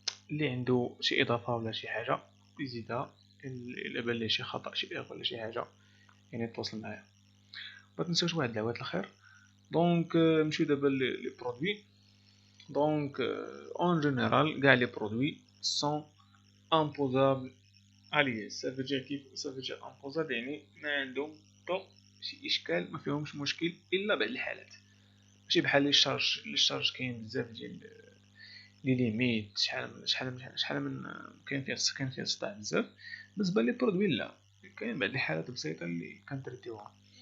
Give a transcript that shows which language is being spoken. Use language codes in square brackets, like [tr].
[ar] اللي عنده شي اضافه ولا شي حاجه يزيدها، الا بان ليه شي خطا شي ايرور ولا شي حاجه يعني تواصل معايا. ما تنساوش واحد العواد الخير. دونك نمشيو دابا لي برودوي. [fr] Donc, en général, les produits sont imposables à l'IS. Ça veut dire imposable [ar] يعني ما عندهم حتى شي إشكال، ما فيهمش مشكل إلا بعض الحالات. ماشي بحال لي شارج كاين بزاف ديال لي ليميت، شحال من كاين فيها صداع بزاف. بالنسبة لي برودوي لا، كاين بعض الحالات بسيطة اللي كنتريتيوها.